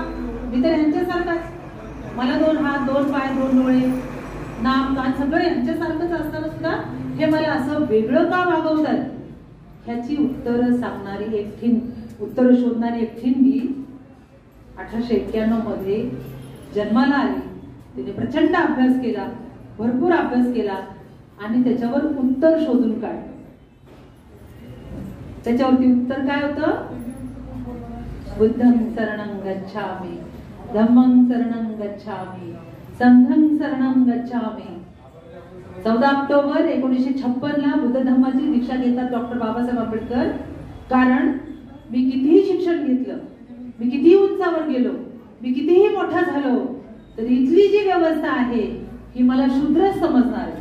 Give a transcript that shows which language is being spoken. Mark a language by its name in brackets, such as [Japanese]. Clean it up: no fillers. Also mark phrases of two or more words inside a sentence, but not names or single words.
[Marathi] मी तर ह्यांच्यासारखाच, मला 2 हात, 2 पाय, 2 डोळे, नाक, कान सगळं यांच्यासारखंच असताना सुद्धा हे मला असं वेगळं का वागवतात, ह्याची उत्तरं सांगणारी उत्तरं शोधणारी एक ठिणगी 1891 मध्ये जन्माला आली. तिने प्रचंड अभ्यास केला, भरपूर अभ्यास केला आणि त्याच्यावर उत्तर शोधून काढलं. त्याच्यावरती उत्तर काय होतं? [Pali] बुद्धं शरणं गच्छामि, धम्मं शरणं गच्छामि, संघं शरणं गच्छामि. [Marathi] 14 ऑक्टोबर 1956 बुद्ध धर्माची दीक्षा घेतात डॉक्टर बाबासाहेब आंबेडकर. कारण मी कितीही शिक्षण घेतलं, मी कितीही उंचावर गेलो, मी कितीही मोठा झालो, तर इथली जी व्यवस्था आहे ही मला शूद्रच समजणार आहे.